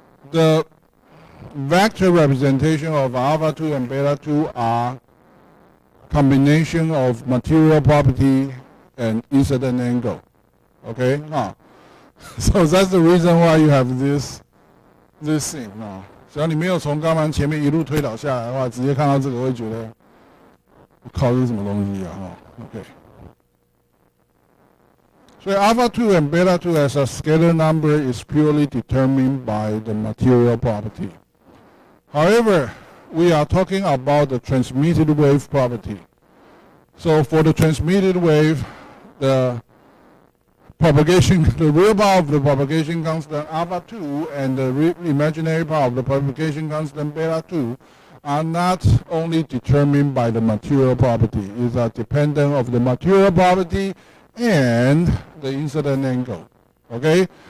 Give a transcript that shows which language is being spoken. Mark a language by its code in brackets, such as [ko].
[en] The vector representation of alpha 2 and beta 2 are combination of material property and incident angle. Okay? So that's the reason why you have this thing. [zh] 只要你没有从刚刚前面一路推导下来的话，直接看到这个会觉得靠，这是什么东西啊？OK。所以 [en] alpha 2 and beta 2 as a scalar number is purely determined by the material property. However, we are talking about the transmitted wave property. So for the transmitted wave, the real power of the propagation constant alpha 2 and the imaginary power of the propagation constant beta 2 are not only determined by the material property, is are dependent of the material property and the incident angle. Okay?